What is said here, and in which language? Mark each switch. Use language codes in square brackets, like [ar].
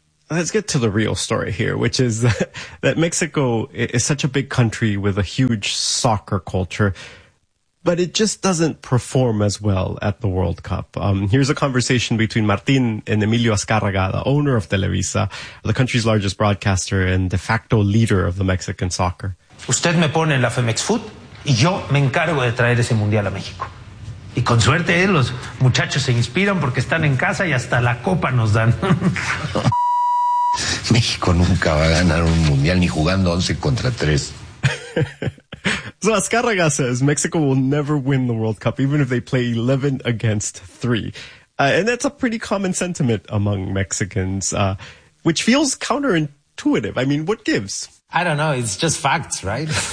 [en] Let's get to the real story here, which is that Mexico is such a big country with a huge soccer culture, but it just doesn't perform as well at the World Cup. Here's a conversation between Martin and Emilio Azcárraga, the owner of Televisa, the country's largest broadcaster and de facto leader of the Mexican soccer. [es] Usted me pone en la Femex Food y yo me encargo de traer ese mundial a México. Y con suerte, los muchachos se inspiran porque están en casa y hasta la copa nos dan. México nunca va a ganar un mundial ni jugando 11 contra 3. [en] So Azcárraga says Mexico will never win the World Cup, even if they play 11 against 3. And that's a pretty common sentiment among Mexicans, which feels counterintuitive. I mean, what gives? I don't know. It's just facts, right?